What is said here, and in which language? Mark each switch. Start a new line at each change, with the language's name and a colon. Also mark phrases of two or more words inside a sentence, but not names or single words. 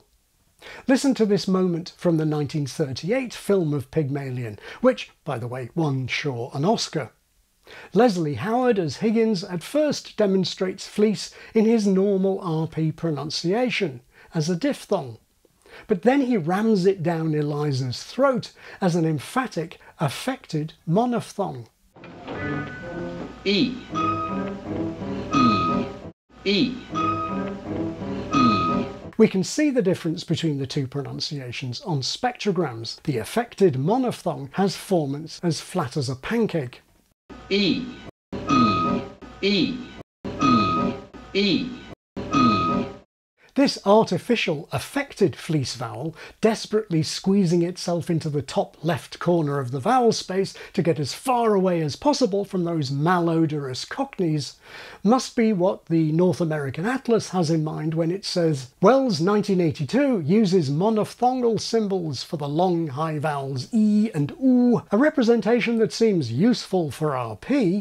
English: Listen to this moment from the 1938 film of Pygmalion, which, by the way, won Shaw an Oscar. Leslie Howard as Higgins at first demonstrates fleece in his normal RP pronunciation, as a diphthong. But then he rams it down Eliza's throat as an emphatic, affected monophthong. E. E. E. E. We can see the difference between the two pronunciations on spectrograms. The affected monophthong has formants as flat as a pancake. E. E. E. E. E. E. This artificial, affected fleece vowel, desperately squeezing itself into the top left corner of the vowel space to get as far away as possible from those malodorous cockneys, must be what the North American Atlas has in mind when it says, Wells 1982 uses monophthongal symbols for the long high vowels E and Oo, a representation that seems useful for RP.